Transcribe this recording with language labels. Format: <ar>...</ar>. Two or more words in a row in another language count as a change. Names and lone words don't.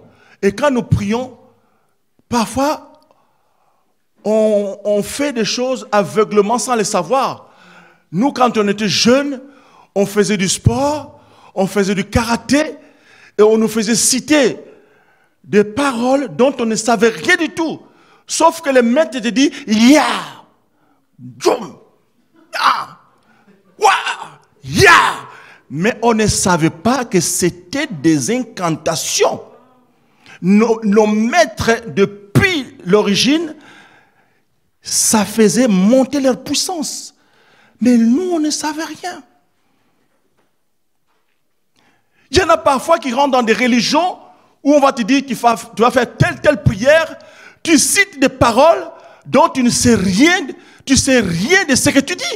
<fr>Et quand nous prions, parfois, on fait des choses aveuglement sans les savoir. Nous, quand on était jeunes, on faisait du sport, on faisait du karaté, et on nous faisait citer des paroles dont on ne savait rien du tout. Sauf que le maître te dit, ya, jum, ya, wa, ya. Mais on ne savait pas que c'était des incantations. nos maîtres depuis l'origine, ça faisait monter leur puissance. Mais nous, on ne savait rien. Il y en a parfois qui rentrent dans des religions où on va te dire tu vas faire telle prière, tu cites des paroles dont tu ne sais rien, tu sais rien de ce que tu dis.</fr>